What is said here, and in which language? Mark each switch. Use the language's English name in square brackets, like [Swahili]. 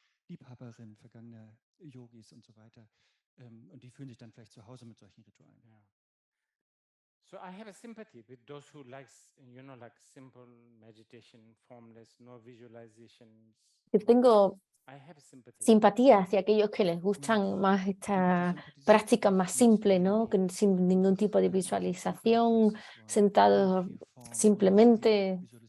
[German] Liebhaberinnen vergangener Yogis und so weiter. Und die fühlen sich dann vielleicht zu Hause mit solchen Ritualen. [English] Yeah. So I have a sympathy with those who likes, like simple meditation, formless, no visualizations. [Spanish] Tengo [English] I have a sympathy. [Spanish] Simpatía hacia aquellos que les gustan más esta práctica más simple, ¿no? Sin ningún tipo de visualización, sentados simplemente.